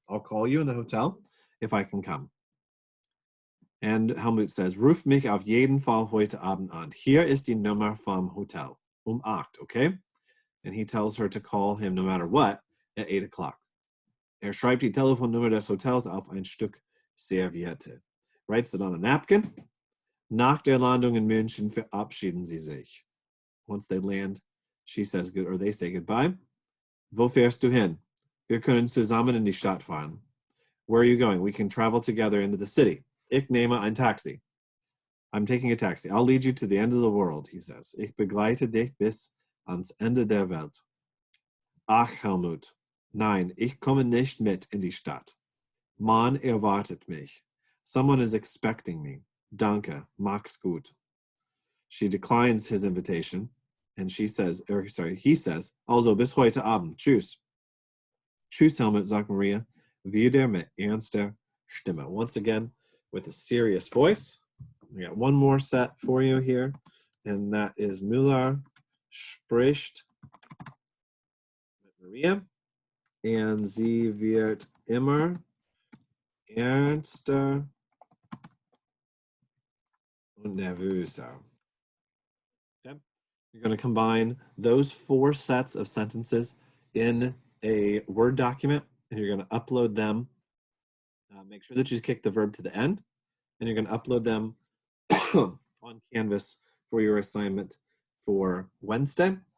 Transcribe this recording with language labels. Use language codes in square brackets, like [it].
[en] I'll call you in the hotel if I can come. And Helmut says, [de] ruf mich auf jeden Fall heute Abend an. Hier ist die Nummer vom Hotel. [en] 8, okay? And he tells her to call him no matter what at 8 o'clock. [de] Schreibt die Telefonnummer des Hotels auf ein Stück Serviette. [en] Writes it on a napkin. [de] Nach der Landung in München verabschieden sie sich. [en] Once they land, she says good, or they say goodbye. [de] Wo fährst du hin? Wir können zusammen in die Stadt fahren. [en] Where are you going? We can travel together into the city. [de] Ich nehme ein Taxi. [en] I'm taking a taxi. I'll lead you to the end of the world, he says. [de] Ich begleite dich bis ans Ende der Welt. Ach, Helmut, nein, ich komme nicht mit in die Stadt. Man erwartet mich. [en] Someone is expecting me. [de] Danke, mach's gut. [en] She declines his invitation, and he says, [de] also bis heute Abend, tschüss. Tschüss, Helmut, sagt Maria, wieder mit ernster Stimme. [en] Once again, with a serious voice. We got one more set for you here, and that is [de] Müller spricht mit Maria, [en] and [de] sie wird immer ernster und nervöser. [en] Okay. You're going to combine those 4 sets of sentences in a Word document, and you're going to upload them. Make sure that you kick the verb to the end, and you're going to upload them on Canvas for your assignment for Wednesday.